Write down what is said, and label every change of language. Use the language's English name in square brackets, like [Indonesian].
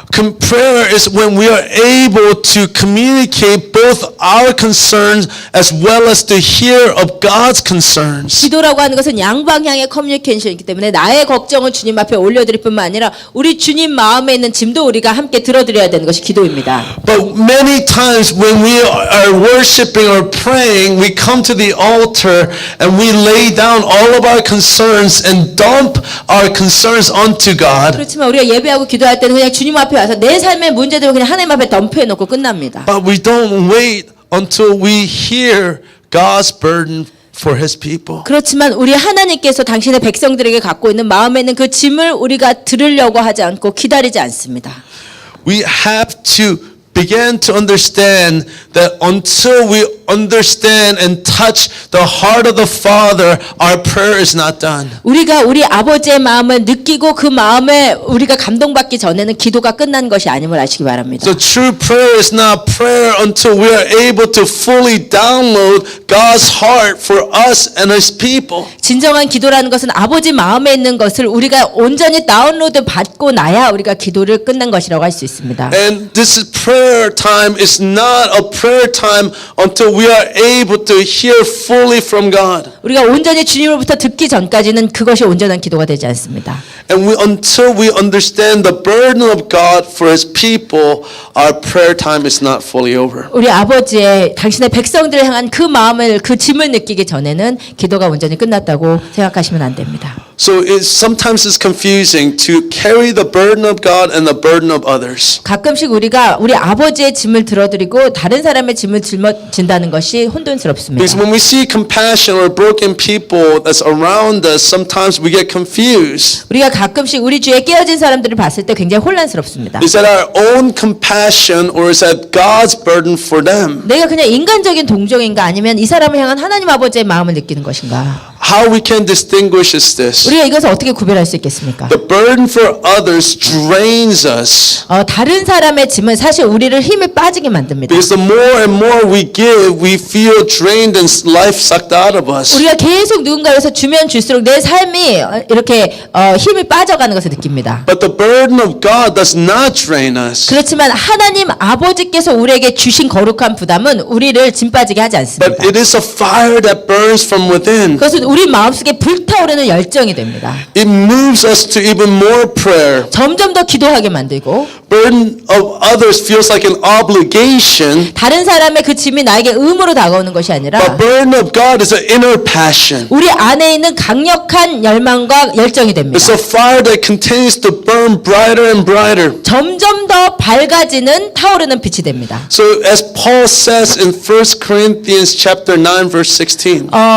[English] Prayer is when we are able to communicate both our concerns as well as to hear of God's concerns. [Korean] 기도라고 하는 것은 양방향의 커뮤니케이션이기 때문에 나의 걱정을 주님 앞에 올려드릴 뿐만 아니라 우리 주님 마음에 있는 짐도 우리가 함께 들어드려야 되는 것이 기도입니다. [English] But many times when we are worshiping or praying, we come to the altar and we lay down all of our concerns and dump our concerns onto God. [Korean] 그렇지만 우리가 예배하고 기도할 때는 그냥 주님 앞에 와서 내 삶의 문제들을 그냥 하나님 앞에 덤프해 놓고 끝납니다. [English] But we don't wait until we hear God's burden for His people. [Korean] 그렇지만 우리 하나님께서 당신의 백성들에게 갖고 있는 마음에 있는 그 짐을 우리가 들으려고 하지 않고 기다리지 않습니다. [English] We have to begin to understand that until we understand and touch the heart of the Father, our prayer is not done. [Korean] 우리가 우리 아버지의 마음을 느끼고 그 마음에 우리가 감동받기 전에는 기도가 끝난 것이 아님을 아시기 바랍니다. [English] The true prayer is not prayer until we are able to fully download God's heart for us and His people. [Korean] 진정한 기도라는 것은 아버지 마음에 있는 것을 우리가 온전히 다운로드 받고 나야 우리가 기도를 끝난 것이라고 할 수 있습니다. [English] And this is prayer time is not a prayer time until we are able to hear fully from God. [Korean] 우리가 온전히 주님으로부터 듣기 전까지는 그것이 온전한 기도가 되지 않습니다. [English] And until we understand the burden of God for His people, our prayer time is not fully over. [Korean] 우리 아버지의 당신의 백성들을 향한 그 마음을 그 짐을 느끼기 전에는 기도가 온전히 끝났다고 생각하시면 안 됩니다. [English] So sometimes it's confusing to carry the burden of God and the burden of others. [Korean] 가끔씩 우리가 우리 아버지의 짐을 들어드리고 다른 사람의 짐을 짊어진다는 것이 혼돈스럽습니다. [English] Because when we see compassion or broken people that's around us, sometimes we get confused. [Korean] 우리가 가끔씩 우리 주위에 깨어진 사람들을 봤을 때 굉장히 혼란스럽습니다. [English] Is that our own compassion or is that God's burden for them? [Korean] 내가 그냥 인간적인 동정인가 아니면 이 사람을 향한 하나님 아버지의 마음을 느끼는 것인가? [English] How we can distinguish is this. [Korean] 우리가 이것을 어떻게 구별할 수 있겠습니까? [English] The burden for others drains us. [Korean] 다른 사람의 짐은 사실 우리를 힘이 빠지게 만듭니다. [English] Because the more and more we give, we feel drained and life sucked out of us. [Korean] 우리가 계속 누군가에서 주면 줄수록 내 삶이 이렇게 힘이 빠져가는 것을 느낍니다. [English] But the burden of God does not drain us. [Korean] 그렇지만 하나님 아버지께서 우리에게 주신 거룩한 부담은 우리를 짐 빠지게 하지 않습니다. [English] But it is a fire that burns from within. [Korean] 그것은 우리 마음속에 불타오르는 열정이 됩니다. [English] It moves us to even more prayer. [Korean] 점점 더 기도하게 만들고 [English] Burden of others feels like an obligation. [Korean] 다른 사람의 그 짐이 나에게 의무로 다가오는 것이 [English] But [Korean] 아니라 [English] burden of God is an inner passion. [Korean] 우리 안에 있는 강력한 열망과 열정이 됩니다. [English] It's a fire that continues to burn brighter and brighter. [Korean] 점점 더 밝아지는 타오르는 빛이 됩니다. [English] So as Paul says in 1 Corinthians chapter 9 verse 16.